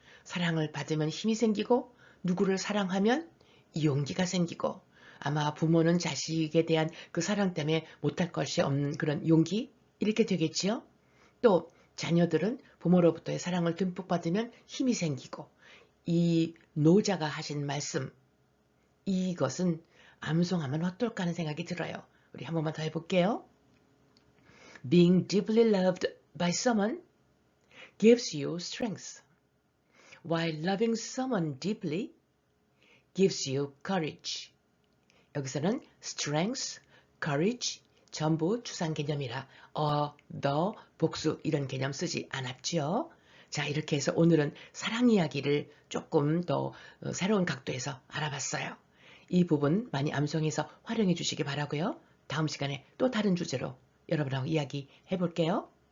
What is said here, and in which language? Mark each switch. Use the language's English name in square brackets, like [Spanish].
[Korean] 사랑을 받으면 힘이 생기고 누구를 사랑하면 용기가 생기고 아마 부모는 자식에 대한 그 사랑 때문에 못할 것이 없는 그런 용기 이렇게 되겠지요. 또 자녀들은 부모로부터의 사랑을 듬뿍 받으면 힘이 생기고 이 노자가 하신 말씀 이것은 암송하면 어떨까 하는 생각이 들어요. 우리 한 번만 더 해볼게요. [English] Being deeply loved by someone gives you strength, while loving someone deeply gives you courage. [Korean] 여기서는 strength, courage 전부 추상 개념이라 the, 복수 이런 개념 쓰지 않았죠. 자, 이렇게 해서 오늘은 사랑 이야기를 조금 더 새로운 각도에서 알아봤어요. 이 부분 많이 암송해서 활용해 주시기 바라고요. 다음 시간에 또 다른 주제로 여러분하고 이야기 해볼게요.